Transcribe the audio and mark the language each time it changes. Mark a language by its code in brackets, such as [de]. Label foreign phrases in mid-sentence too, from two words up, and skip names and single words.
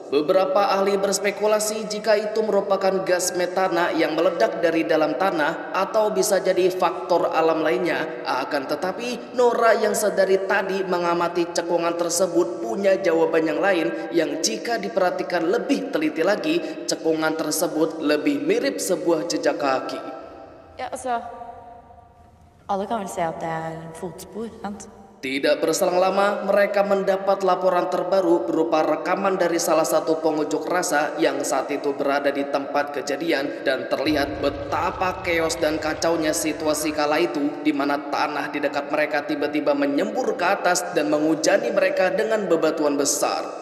[id] Beberapa ahli berspekulasi jika itu merupakan gas metana yang meledak dari dalam tanah, atau bisa jadi faktor alam lainnya. Akan tetapi, Nora yang sedari tadi mengamati cekungan tersebut punya jawaban yang lain, yang jika diperhatikan lebih teliti lagi, cekungan tersebut lebih mirip sebuah jejak kaki. [no] Ja, altså, alle kan vel se at det er fotspor, sant? [id] Tidak berselang lama, mereka mendapat laporan terbaru berupa rekaman dari salah satu pengunjuk rasa yang saat itu berada di tempat kejadian, dan terlihat betapa keos dan kacaunya situasi kala itu, di mana tanah di dekat mereka tiba-tiba menyembur ke atas dan menghujani mereka dengan bebatuan besar.